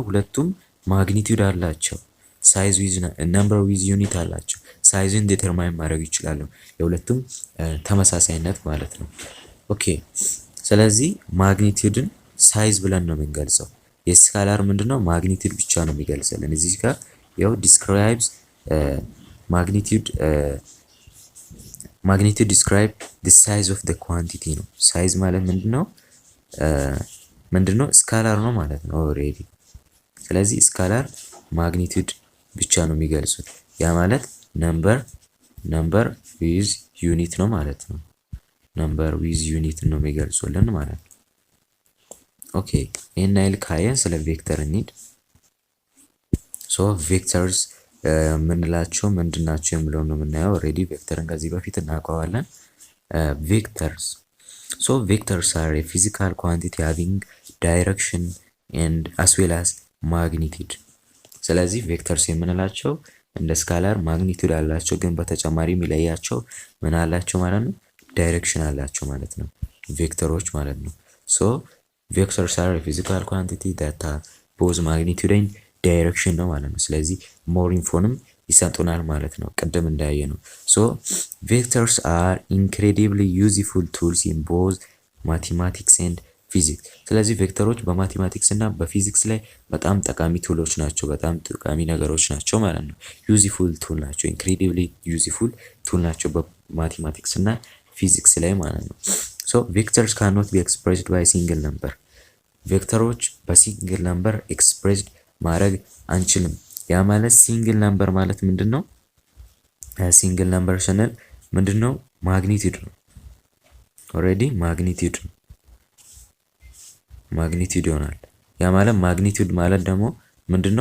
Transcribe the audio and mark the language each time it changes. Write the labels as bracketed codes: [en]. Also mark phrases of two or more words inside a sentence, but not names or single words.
[am] ሁለቱም ማግኒቲዩድ አላቸው። [en] size with number with unit [am] አላቸው። ሳይዝን ዲተርማይን ማድረግ ይችላሉ። የሁለቱም ተመሳሳይነት ማለት ነው። ኦኬ ስለዚህ ማግኒቲዩድን ሳይዝ ብለን ነው የምንገልጸው። የስካላር ምንድነው? ማግኒቲዩድ ብቻ ነው የሚገልጽልን። እዚህ ጋር ያው [en] describes magnitude describe the size of the quantity [am] ነው። ሳይዝ ማለት ምንድነው? ስካላር ነው ማለት ነው ኦልሬዲ። ስለዚህ ስካላር ማግኒቲዩድ ብቻ ነው የሚገልጹት። ያ ማለት [en] number with unit [am] ነው ማለት ነው። [en] number with unit [am] ነው የሚገልጹልን ማለት ነው። ኦኬ ይሄን አይል ካየን ስለ ቬክተር እንሂድ። ሶ ቬክተርስ ምንላቸው ምንድናቸው የሚለው ነው የምናየው። ኦልሬዲ ቬክተርን ከዚህ በፊት እናውቀዋለን። ቬክተርስ [en] are a physical quantity having direction and as well as magnitude። [am] ስለዚህ ቬክተርስ የምንላቸው እንደ ስካላር ማግኒቲዩድ አላቸው፣ ግን በተጨማሪ የሚለያቸው ምን አላቸው ማለት ነው? ዳይሬክሽን አላቸው ማለት ነው፣ ቬክተሮች ማለት ነው። [en] so vectors are a physical quantity that have both magnitude and direction [am] ነው ማለት ነው። ስለዚህ ሞር ኢንፎንም ይሰጡናል ማለት ነው፣ ቅድም እንዳየ ነው። [en] so vectors are incredibly useful tools in both mathematics and physics። [am] ስለዚህ ቬክተሮች በማቴማቲክስ እና በፊዚክስ ላይ በጣም ጠቃሚ ቱሎች ናቸው፣ በጣም ጠቃሚ ነገሮች ናቸው ማለት ነው። [en] useful tool [am] ናቸው፣ [en] incredibly useful [am] ቱል ናቸው በማቴማቲክስ እና ፊዚክስ ላይ ማለት ነው። [en] so vectors cannot be expressed by single number። [am] ቬክተሮች በሲንግል ነምበር ኤክስፕሬስድ ማድረግ አንችልም። ያ ማለት [en] single number [am] ማለት ምንድነው? [en] single number [am] ስንል ምንድነው? ማግኒቲዩድ ነው። ኦልሬዲ ማግኒቲዩድ ይሆናል። ያ ማለት ማግኒቲዩድ ማለት ደግሞ ምንድነው?